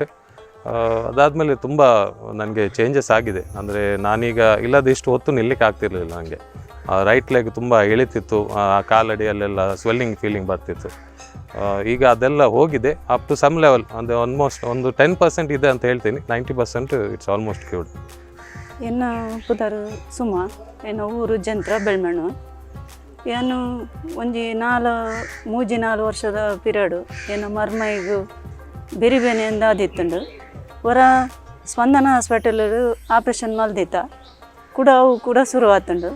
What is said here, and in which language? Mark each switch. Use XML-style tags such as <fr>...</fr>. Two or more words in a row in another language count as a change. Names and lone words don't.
<kn>ಅದಾದಮೇಲೆ ತುಂಬ ನನಗೆ ಚೇಂಜಸ್ ಆಗಿದೆ. ಅಂದರೆ ನಾನೀಗ ಇಲ್ಲದಿಷ್ಟು ಹೊತ್ತು ನಿಲ್ಲಕ್ಕೆ ಆಗ್ತಿರ್ಲಿಲ್ಲ. ನನಗೆ</kn> <en>right leg</en> <kn>ತುಂಬ ಎಳಿತಿತ್ತು, ಕಾಲಡಿಯಲ್ಲೆಲ್ಲ</kn> <en>swelling feeling</en> <kn>ಬರ್ತಿತ್ತು. ಈಗ ಅದೆಲ್ಲ ಹೋಗಿದೆ</kn> <en>up to some level.</en> <kn>ಅಂದರೆ ಆಲ್ಮೋಸ್ಟ್ ಒಂದು 10% ಇದೆ ಅಂತ ಹೇಳ್ತೀನಿ.</kn> <en>90% it's almost cured.</en> <tcy>ಎನ್ನ ಪುದರ್ ಸುಮ ಎನ್ನ ಊರು ಜಂತ್ರ ಬೆಳ್ಮಣ್ಣು. ಏನು ಒಂಜಿ 3-4 ವರ್ಷದ ಪಿರಿಯಡು ಎನ್ನ ಮರ್ಮೈಗು ಬೆರಿಬೇನೆಯಿಂದ ಆದಿತ್ತುಂಡು. ಹೊರ ಸ್ಪಂದನ</tcy> <en>hospital operation</en> <tcy>ಮಲ್ದಿತ್ತ ಕೂಡ ಅವು ಕೂಡ ಶುರು ಆತುಂಡು.</tcy>